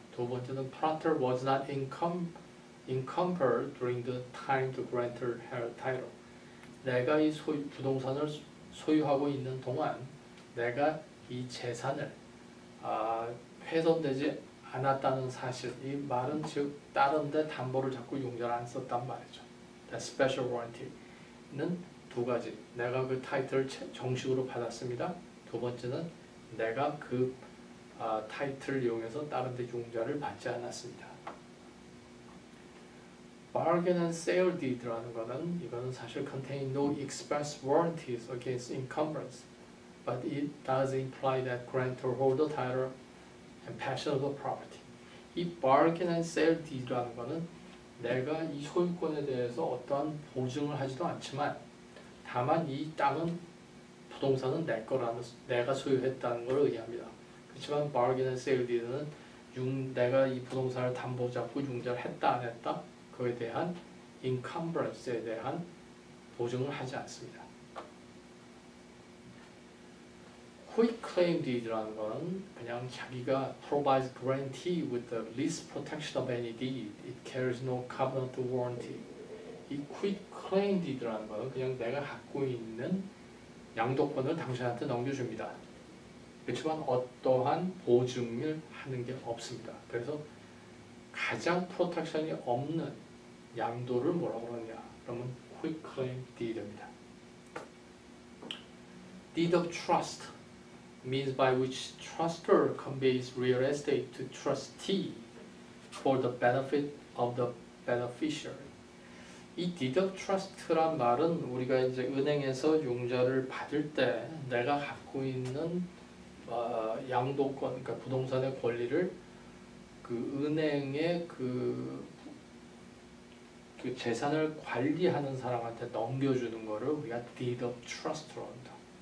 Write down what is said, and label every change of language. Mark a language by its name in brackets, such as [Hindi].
[Korean] 두 번째는 [English] planter was not encumbered during the time the grantor held title. [Korean] 내가 이 부동산을 소유하고 있는 동안 내가 이 재산을 훼손되지 않았다는 사실, 이 말은 즉 다른 데 담보를 잡고 용자를 안 썼단 말이죠. Special warranty는 두 가지. 내가 그 타이틀을 정식으로 받았습니다. 두 번째는 내가 그 타이틀을 이용해서 다른 데 용자를 받지 않았습니다. [English] Bargain and sale deed라는 거는 [Korean] 이거는 사실 [English] contain no express warranties against encumbrance, but it does imply that grantor hold the title and possession of the property. [Korean] 이 bargain and sale deed라는 거는 내가 이 소유권에 대해서 어떠한 보증을 하지도 않지만 다만 이 땅은 부동산은 내 거라는 내가 소유했다는 걸 의미합니다. 그렇지만 bargain and sale deed는 내가 이 부동산을 담보 잡고 융자를 했다 안 했다 그에 대한 encumbrance에 대한 보증을 하지 않습니다. [English] quitclaim deed라는 건 [Korean] 그냥 자기가 [English] provides guarantee with the least protection of any deed. It carries no covenant warranty. [Korean] 이 quitclaim deed라는 거는 그냥 내가 갖고 있는 양도권을 당신한테 넘겨줍니다. 그렇지만 어떠한 보증을 하는 게 없습니다. 그래서 가장 프로텍션이 없는 양도를 뭐라고 그러냐? 그러면 quitclaim deed입니다. [English] Deed of trust means by which trustor conveys real estate to trustee for the benefit of the beneficiary. [Korean] 이 deed of trust란 말은 우리가 이제 은행에서 융자를 받을 때 내가 갖고 있는 양도권, 그러니까 부동산의 권리를 그 은행의 그 재산을 관리하는 사람한테 넘겨주는 거를 우리가 deed of trust로 한다.